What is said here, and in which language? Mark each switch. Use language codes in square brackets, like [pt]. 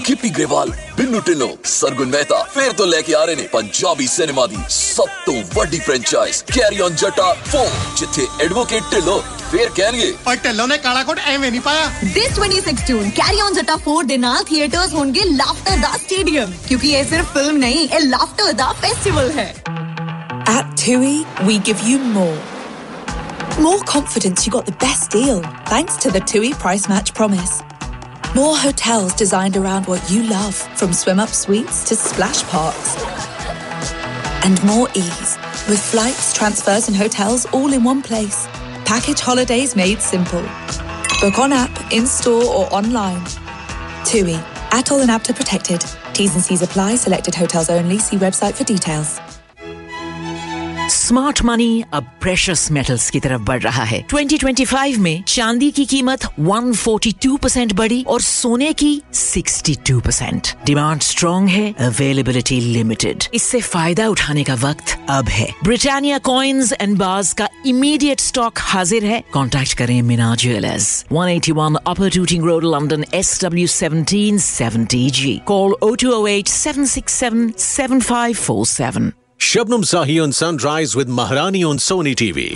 [pa] ਗਿੱਪੀ ਗ੍ਰੇਵਾਲ ਬਿੰਨੂ ਟਿੰਨੋ ਸਰਗੁਣ ਮਹਿਤਾ ਫੇਰ ਤੋਂ ਲੈ ਕੇ ਆ ਰਹੇ ਨੇ ਪੰਜਾਬੀ ਸਿਨੇਮਾ ਦੀ ਸਭ ਤੋਂ ਵੱਡੀ ਫ੍ਰੈਂਚਾਈਜ਼ ਕੈਰੀ ਔਨ ਜੱਟਾ 4 ਜਿੱਥੇ ਐਡਵੋਕੇਟ ਢਿੱਲੋਂ ਫੇਰ ਕਹਿਣਗੇ ਪਰ ਢਿੱਲੋਂ ਨੇ ਕਾਲਾ ਕੋਟ ਐਵੇਂ ਨਹੀਂ ਪਾਇਆ ਦਿਸ 26 ਜੂਨ ਕੈਰੀ ਔਨ ਜੱਟਾ 4 ਦੇ ਨਾਲ ਥੀਏਟਰਸ ਹੋਣਗੇ ਲਾਫਟਰ ਦਾ ਸਟੇਡੀਅਮ ਕਿਉਂਕਿ ਇਹ ਸਿਰਫ ਫਿਲਮ ਨਹੀਂ ਇਹ ਲਾਫਟਰ ਦਾ ਫੈਸਟੀਵਲ ਹੈ [en] At TUI, we give you more. More confidence you got the best deal thanks to the TUI Price Match Promise. More hotels designed around what you love, from swim-up suites to splash parks. And more ease with flights, transfers and hotels all in one place. Package holidays made simple. Book on app, in-store or online. TUI. Atoll and APTA protected. T's and C's apply. Selected hotels only. See website for details. Smart money [ur] اب [en] precious metals [ur] کی طرف بڑھ رہا ہے۔ 2025 میں چاندی کی قیمت 142% بڑی اور سونے کی 62%۔ [en] Demand strong ہے، availability limited۔ [ur] اس سے فائدہ اٹھانے کا وقت اب ہے۔ Britannia Coins and Bars کا [en] immediate stock [ur] حاضر ہے۔ [en] Contact کرے Minar Jewelers۔ 181 Upper Tooting Road, London, SW17 70G. Call 0208-767-7547. Shabnam Sahi on Sunrise with Maharani on Sony TV.